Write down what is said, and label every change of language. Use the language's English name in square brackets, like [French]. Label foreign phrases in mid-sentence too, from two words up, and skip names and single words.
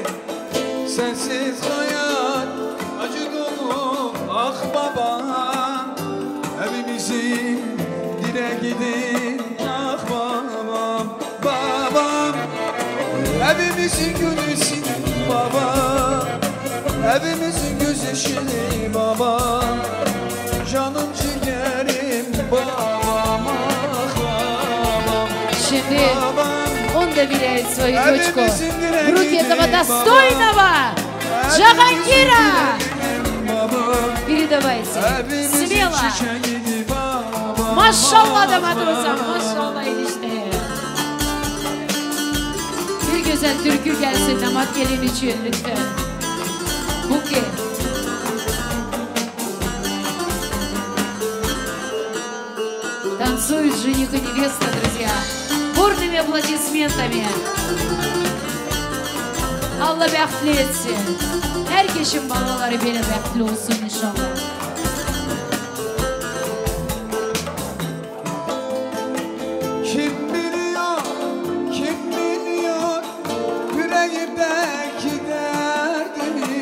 [Turkish] Sensiz hayat acı dolu ah babam, evimizin direğidir ah babam. Babam evimizin gülüsün babam, evimizin gözyaşıdır babam. Canım ciğerim babam ah babam. [Russian] Şimdi он доверяет свою дочку в руки этого достойного Джахангира. Передавайте смело. [Turkish] Maşallah damat olsam, maşallah enişte. Bir güzel türkü gelsin damat gelin için lütfen. Buket. [Russian] Танцуют жених и невеста, друзья. Бурными аплодисментами. [Azerbaijani] Allah bəxtli etsin. Hər keşin balaları belə bəxtli olsun inşallah. [Turkish] Kim biliyor, kim biliyor yüreğimdeki derdimi.